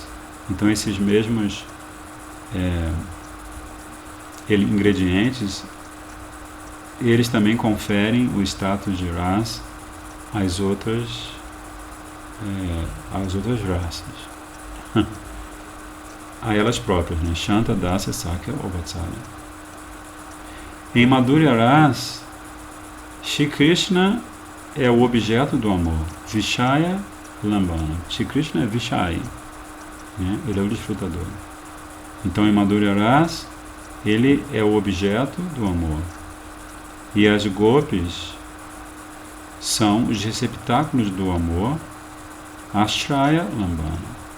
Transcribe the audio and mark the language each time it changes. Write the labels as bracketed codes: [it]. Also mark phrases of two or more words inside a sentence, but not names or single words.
[pt] Então esses mesmos ingredientes, eles também conferem o status de Rasa às outras as outras raças. A elas próprias, né? [sa] Shanta, Dasya, Sakya ou Vatsalya. [pt] Em [sa] Madhurya Ras, [pt] Shri Krishna é o objeto do amor. [sa] Vishaya Lambana. [pt] Shri Krishna é Vishaya, né? Ele é o desfrutador. Então, em [sa] Madhurya Ras, [pt] ele é o objeto do amor. E as gopis são os receptáculos do amor, [sa] Ashraya Lambana.